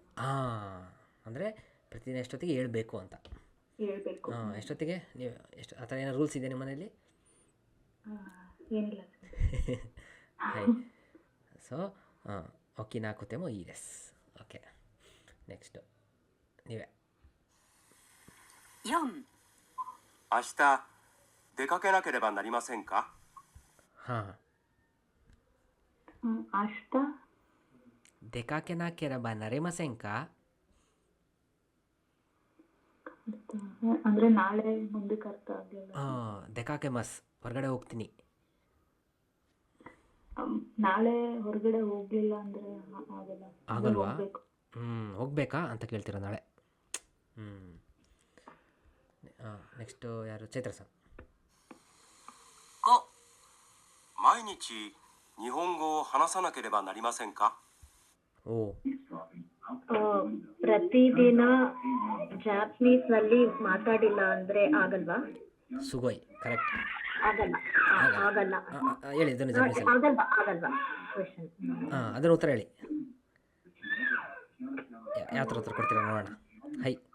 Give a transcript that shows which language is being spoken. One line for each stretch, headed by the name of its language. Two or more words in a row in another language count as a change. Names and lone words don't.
Kannada: ಹಾಂ ಅಂದರೆ ಪ್ರತಿದಿನ ಎಷ್ಟೊತ್ತಿಗೆ ಹೇಳ್ಬೇಕು ಅಂತ. ಹೇಳ್ಬೇಕು. ಹಾಂ ಎಷ್ಟೊತ್ತಿಗೆ ನೀವು ಎಷ್ಟು ಆ ಥರ ಏನೋ ರೂಲ್ಸ್ ಇದೆ ನಿಮ್ಮ ಮನೇಲಿ? ಏನಿಲ್ಲ.
Japanese: はいそう起きなくてもいいです.
Kannada: ಓಕೆ ನೆಕ್ಸ್ಟು ನೀವೇ.
Japanese: 4、明日出かけなければなりませんか。
Kannada: ಹಾಂ ಅಷ್ಟ
Japanese: 出かけなければなりませんか
Kannada: ಅಂದ್ರೆ ನಾಳೆ ಮುಂದಕ್ಕೆ ಅರ್ಥ ಆಗಲಿಲ್ಲ.
Japanese: 出かけます
Kannada: ಹೊರಗಡೆ ಹೋಗ್ತೀನಿ. ನಾಳೆ ಹೊರಗಡೆ ಹೋಗ್ಲಿಲ್ಲ ಅಂದ್ರೆ ಆಗಲ್ಲ. ಆಗಲ್ವಾ? ಹೋಗ್ಬೇಕು. ಹೋಗ್ಬೇಕಾ ಅಂತ ಕೇಳ್ತೀರ ನಾಳೆ. ನೆಕ್ಸ್ಟು ಯಾರು ಚೈತ್ರ ಸರ್.
Japanese: 5、毎日日本語を話さなければなりませんか。
Kannada: ಓ ಪ್ರತಿದಿನ ಜಾಪನೀಸ್ ನಲ್ಲಿ ಮಾತಾಡಿಲ್ಲ ಅಂದ್ರೆ ಆಗಲ್ವಾ? ಸುಗೋಯ್ ಕರೆಕ್ಟ್. ಆಗಲ್ಲ. ಆಗಲ್ಲ. ಹೇಳಿ ಇದನ್ನು ಜಪನೀಸಲ್ಲಿ. ಆಗಲ್ವಾ ಕ್ವೆಶನ್. ಹಾಂ ಅದರ ಉತ್ತರ ಹೇಳಿ. ಯಾವ ಥರ ಉತ್ತರ ಕೊಡ್ತೀರಾ ನೋಡೋಣ. ಹೈ